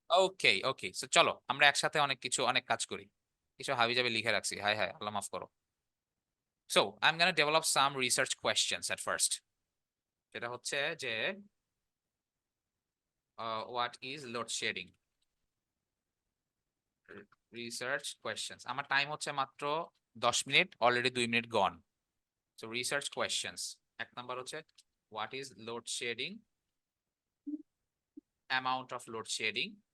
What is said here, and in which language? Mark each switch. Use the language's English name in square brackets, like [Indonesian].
[Bangla] ওকে ওকে, so চলো আমরা একসাথে অনেক কাজ করি। কিছু হাবিজাবি লিখে রাখছি, হাই হাই, আল্লাহ মাফ করো। [English] So I'm going to develop some research questions at first. [Bangla] যেটা হচ্ছে যে [English] what is load shedding? Research questions. [Bangla] আমার টাইম হচ্ছে মাত্র 10 মিনিট, অলরেডি 2 মিনিট গন। [English] So research questions. [Bangla] এক নাম্বার হচ্ছে [English] what is load shedding? Amount of load shedding.